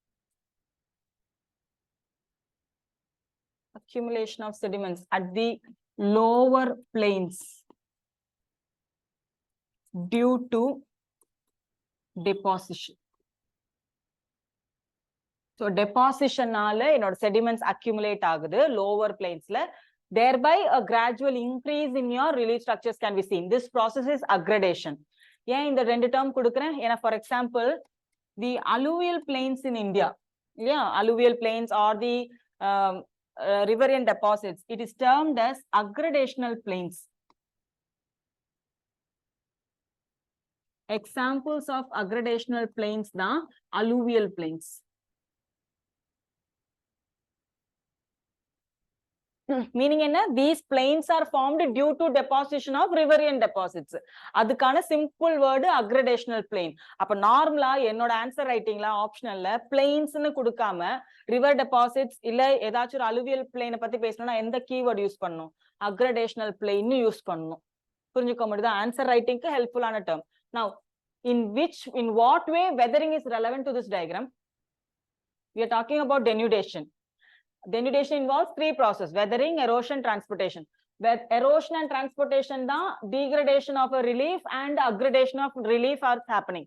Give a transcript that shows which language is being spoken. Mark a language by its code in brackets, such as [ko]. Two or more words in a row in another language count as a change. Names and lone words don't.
[en] accumulation of sediments at the lower plains due to deposition. So deposition [ta] நால என்னோட [en] sediments accumulate ஆகுது lower plains-ல, thereby a gradual increase in your relief structures can be seen. This process is aggradation. [ta] ஏன் இந்த ரெண்டு term கொடுக்கிறேன்? [en] ஏன்னா for example, the alluvial plains in India, yeah, alluvial plains or the riverian deposits, it is termed as aggradational plains. Examples of aggradational plains na alluvial plains. Meaning enna, these plains are formed due to deposition of riverian deposits. Adukana simple word aggradational plain. [ta] Appo normally ennoda [en] answer writing [ta] la optional la plains nu kudukama [en] river deposits [ta] இல்ல ஏதாச்சு [en] alluvial plain [ta] பத்தி பேசணும்னா எந்த keyword யூஸ் பண்ணனும்? [en] Aggradational plain [ta] nu யூஸ் பண்ணனும். புரிஞ்சுக்க முடியுதா? [en] Answer writing க்கு helpful ஆன term. Now, in what way weathering is relevant to this diagram? We are talking about denudation. Denudation involves three processes: weathering, erosion, transportation. Erosion and transportation, the degradation of a relief and aggradation of relief are happening.